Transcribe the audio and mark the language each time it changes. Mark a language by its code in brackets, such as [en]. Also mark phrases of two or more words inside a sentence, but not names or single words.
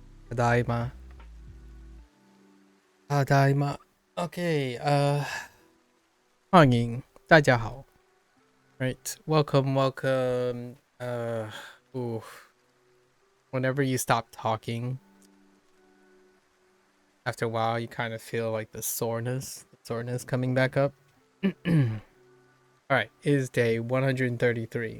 [ja] ただいま。ただいま。Okay, [zh] 欢迎大家好。 [en] Right, welcome, welcome. Ooh, whenever you stop talking, after a while, you kind of feel like the soreness coming back up. All right, it is day 133.